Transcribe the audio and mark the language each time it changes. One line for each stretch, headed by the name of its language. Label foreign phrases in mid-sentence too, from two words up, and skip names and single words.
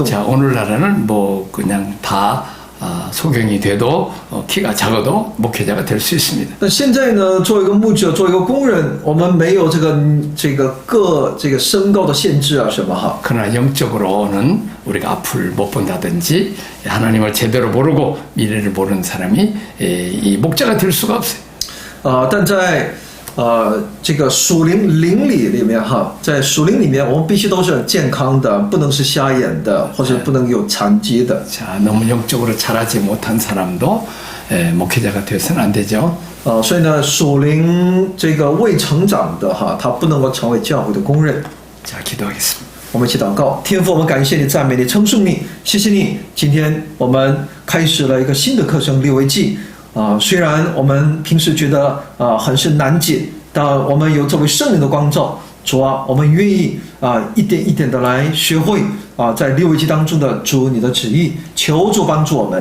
Korean: 자, 오늘날에는 뭐 그냥 다 소경이 돼도 키가 작아도 목회자가 될 수 있습니다.
Chinese: 那现在呢，作为一个牧者，作为一个工人，我们没有这个身高的限制啊什么哈。
Korean: 그러나 영적으로는 우리가 앞을 못 본다든지 하나님을 제대로 모르고 미래를 모르는 사람이 이 목자가 될 수가 없어요.
Chinese: 但在这个属灵灵里面哈，在属灵里面，我们必须都是很健康的，不能是瞎眼的，或者不能有残疾的。
Korean: 자, 너무 영적으로 잘하지 못한 사람도 목회자가 되어서는 안 되죠.
Chinese: 所以呢，属灵这个未成长的哈，他不能够成为教会的工人。
Korean: 자, 기도하겠습니다.
Chinese: 我们一起祷告，天父，我们感谢你、赞美你、称颂你，谢谢你。今天我们开始了一个新的课程《利未记》虽然我们平时觉得很是难解，但我们有这位圣灵的光照，主啊，我们愿意一点一点的来学会在《利未记》当中的主你的旨意，求主帮助我们，祷告奉我主耶稣基督的圣名，